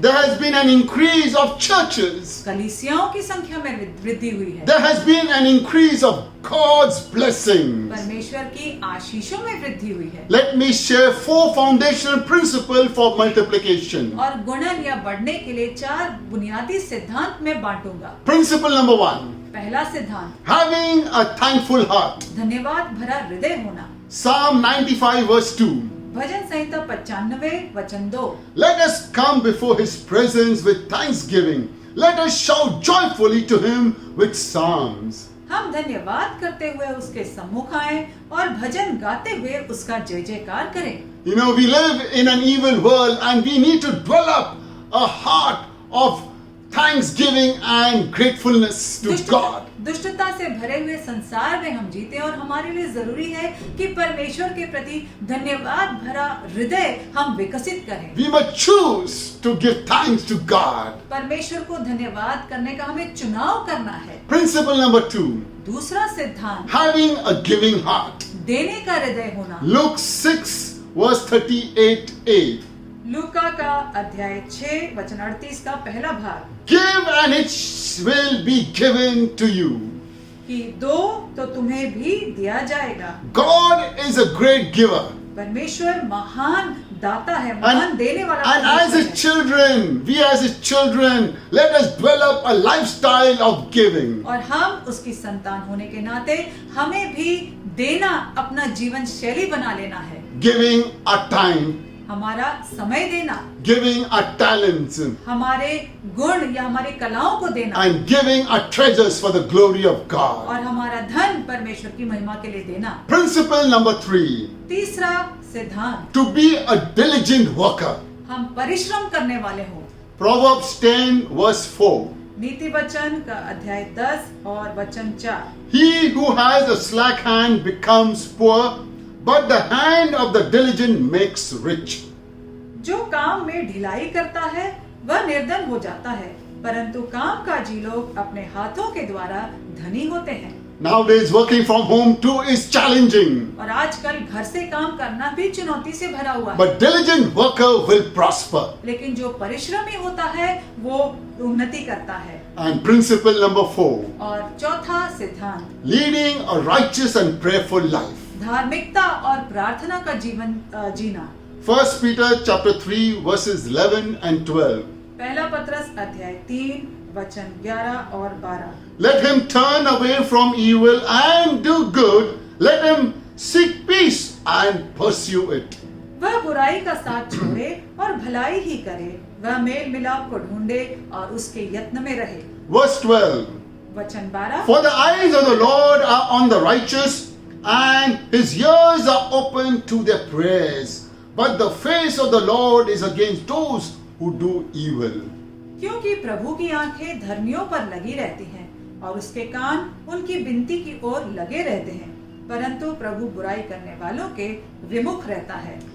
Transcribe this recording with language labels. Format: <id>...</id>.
<en>There has been an increase of churches.</en> <hi>कलीसियाओं की संख्या में वृद्धि हुई है।</hi> <en>There has been an increase of God's blessings.</en> <hi>परमेश्वर की आशीषों में वृद्धि हुई है।</hi> <en>Let me share 4 foundational principles for multiplication.</en> <hi>और गुणन या बढ़ने के लिए 4 बुनियादी सिद्धांत में बांटूंगा।</hi> <en>Principle number 1,</en> <hi>पहला सिद्धांत,</hi> <en>having a thankful heart.</en> <hi>धन्यवाद भरा हृदय होना।</hi> <en>Psalm 95 verse 2.</en> <hi>भजन संहिता 95 वचन 2।</hi> <en>Let us come before His presence with thanksgiving. Let us shout joyfully to Him with psalms.</en> <hi>हम धन्यवाद करते हुए उसके सम्मुख आए और भजन गाते हुए उसका जय जयकार करें।</hi> <en>You know, we live in an evil world and we need to develop a heart of thanksgiving and gratefulness to God.</en> <hi>दुष्टता से भरे हुए संसार में हम जीते और हमारे लिए जरूरी है कि परमेश्वर के प्रति धन्यवाद भरा हृदय हम विकसित करें।</hi> <en>We must choose to give thanks to God.</en> <hi>परमेश्वर को धन्यवाद करने का हमें चुनाव करना है।</hi> <en>Principle number 2,</en> <hi>दूसरा सिद्धांत,</hi> <en>having a giving heart.</en> <hi>देने का हृदय होना।</hi> <en>Luke 6 verse 38a.</en> <hi>लूका का अध्याय 6 वचन 38 का पहला भाग,</hi> <en>Give and it will be given to you.</en> <hi>कि दो तो तुम्हें भी दिया जाएगा।</hi> <en>God is a great giver.</en> <hi>परमेश्वर महान दाता है, महान देने वाला</hi> <en>And as His</en> <hi>परमेश्वर है।</hi> <en>children, we as His children, let us develop a lifestyle of giving.</en> <hi>और हम उसकी संतान होने के नाते हमें भी देना अपना जीवन शैली बना लेना है।</hi> <en>Giving our time,</en> <hi>हमारा समय देना,</hi> <en>giving our talents,</en> <hi>हमारे गुण या हमारी कलाओं को देना,</hi> <en>and giving our treasures for the glory of God.</en> <hi>और हमारा धन परमेश्वर की महिमा के लिए देना।</hi> <en>Principle number 3,</en> <hi>तीसरा सिद्धांत,</hi> <en>to be a diligent worker.</en> <hi>हम परिश्रम करने वाले हों।</hi> <en>Proverbs 10 verse 4.</en> <hi>नीति वचन का अध्याय 10 और वचन 4।</hi> <en>He who has a slack hand becomes poor, but the hand of the diligent makes rich.</en> <hi>जो काम में ढिलाई करता है वह निर्धन हो जाता है, परंतु कामकाजी लोग अपने हाथों के द्वारा धनी होते हैं।</hi> <en>Nowadays working from home too is challenging,</en> <hi>और आजकल घर से काम करना भी चुनौती से भरा हुआ है।</hi> <en>but diligent worker will prosper.</en> <hi>लेकिन जो परिश्रमी होता है वो उन्नति करता है।</hi> <en>And principle number 4,</en> <hi>और चौथा सिद्धांत,</hi> <en>leading a righteous and prayerful life.</en> <hi>धार्मिकता और प्रार्थना का जीवन जीना।</hi> <en>1 Peter chapter 3 verses 11 and 12.</en> <hi>पहला पत्रस अध्याय 3 वचन 11 और 12।</hi> <en>Let him turn away from evil and do good. Let him seek peace and pursue it.</en> <hi>वह बुराई का साथ छोड़े और भलाई ही करे, वह मेल मिलाप को ढूंढे और उसके यत्न में रहे।</hi> <en>Verse 12.</en> <hi>वचन 12,</hi> <en>For the eyes of the Lord are on the righteous, and His ears are open to their prayers. But the face of the Lord is against those who do evil.</en> <hi>क्योंकि प्रभु की आंखें धर्मियों पर लगी रहती हैं और उसके कान उनकी विनती की ओर लगे रहते हैं, परंतु प्रभु बुराई करने वालों के विमुख रहता है।</hi>